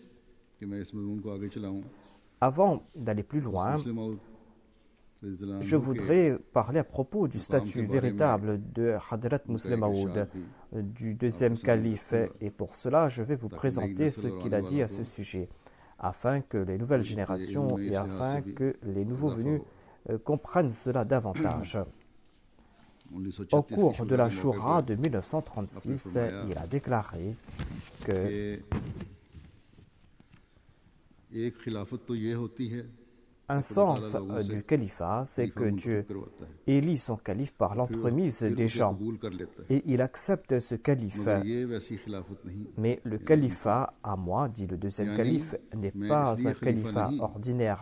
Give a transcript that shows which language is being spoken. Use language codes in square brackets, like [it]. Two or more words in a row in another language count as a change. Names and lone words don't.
[fr] Avant d'aller plus loin, je voudrais parler à propos du statut véritable de Hadrat Muslim Maud, du deuxième calife, et pour cela, je vais vous présenter ce qu'il a dit à ce sujet, afin que les nouvelles générations et afin que les nouveaux venus comprennent cela davantage. Au cours de la Shura de 1936, il a déclaré que [ur] ایک خلافت تو یہ ہوتی ہے [fr] un sens du califat, c'est que Dieu élit son calife par l'entremise des gens et il accepte ce calife. Mais le califat, à moi, dit le deuxième calife, n'est pas un califat ordinaire.